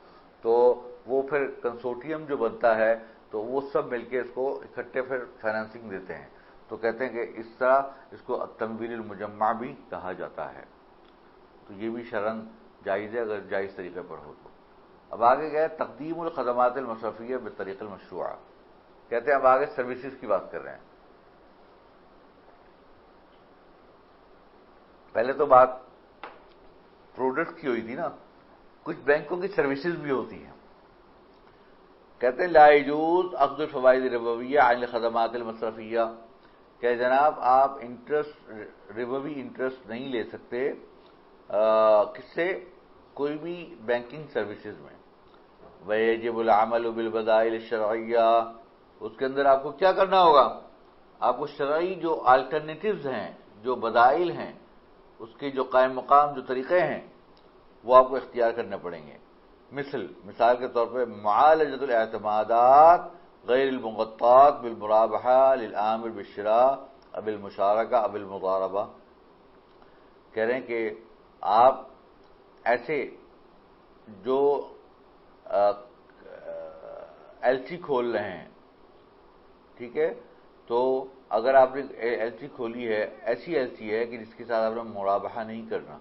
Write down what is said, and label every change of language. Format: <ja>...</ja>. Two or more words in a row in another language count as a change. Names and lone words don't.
<ur>تو وہ پھر کنسورٹیم جو بنتا ہے تو وہ سب مل کے اس کو اکٹھے پھر فائنانسنگ دیتے ہیں. تو کہتے ہیں کہ اس طرح اس کو</ur> <ar>التمویل المجمع</ar> <ur>بھی کہا جاتا ہے. تو یہ بھی شرعاً جائز ہے اگر جائز طریقے پر ہو تو. اب آگے گئے</ur> <ar>تقدیم الخدمات المصرفیہ بالطریق المشروعہ.</ar> <ur>کہتے ہیں اب آگے سروسز کی بات کر رہے ہیں. پہلے تو بات پروڈکٹ کی ہوئی تھی نا، کچھ بینکوں کی سروسز بھی ہوتی ہیں. کہتے ہیں</ur> <ar>لا یجوز اخذ الفوائد الربویہ عن الخدمات المصرفیہ،</ar> <ur>کہ جناب آپ انٹرسٹ ربوی انٹرسٹ نہیں لے سکتے کس سے، کوئی بھی</ur> <en>banking services</en> <ur>میں.</ur> <ar>ویجب العمل بالبدائل الشرعیہ،</ar> <ur>اس کے اندر آپ کو کیا کرنا ہوگا، آپ کو شرعی جو آلٹرنیٹیوز ہیں، جو بدائل ہیں، اس کے جو قائم مقام جو طریقے ہیں وہ آپ کو اختیار کرنے پڑیں گے. مثال کے طور پہ</ur> <ar>معالجۃ الاعتمادات غیر المغطات بالمرابحہ للآمر بالشراء اب المشارکہ اب المضاربہ.</ar> <ur>کہہ رہے ہیں کہ آپ ایسے جو ایل سی کھول رہے ہیں، ٹھیک ہے، تو اگر آپ نے ایل سی کھولی ہے، ایسی ایل سی ہے کہ جس کے ساتھ آپ نے مرابحہ نہیں کرنا.</ur>